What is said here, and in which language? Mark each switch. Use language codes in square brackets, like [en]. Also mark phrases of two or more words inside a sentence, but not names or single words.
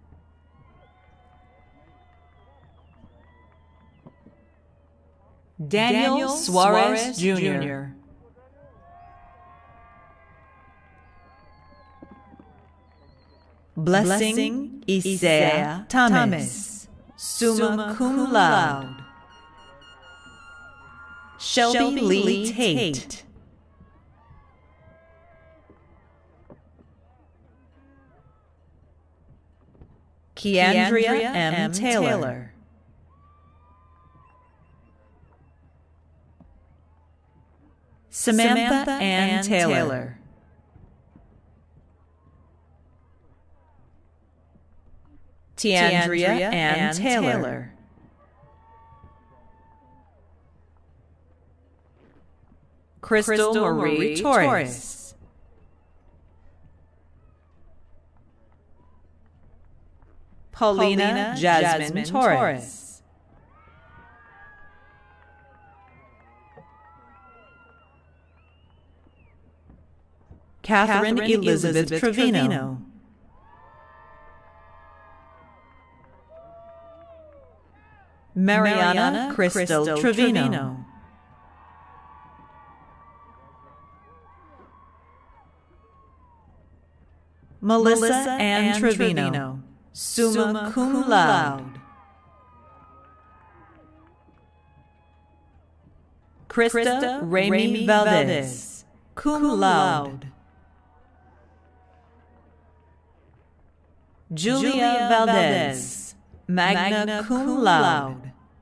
[en] Daniel Suarez Jr. Blessing Isaiah Thomas, [la] summa cum laude. [en] Shelby Lee Tate. Keandria M. Taylor. Samantha Ann Taylor. Tiandria Ann Taylor. Crystal Marie Torres. Paulina Jasmine Torres. Catherine Elizabeth Trevino. Mariana Crystal Trevino. Melissa Ann Trevino, [la] summa cum laude. [en] Krista Remy Valdez, [la] cum laude. [en] Julia Valdez, [la] magna cum laude.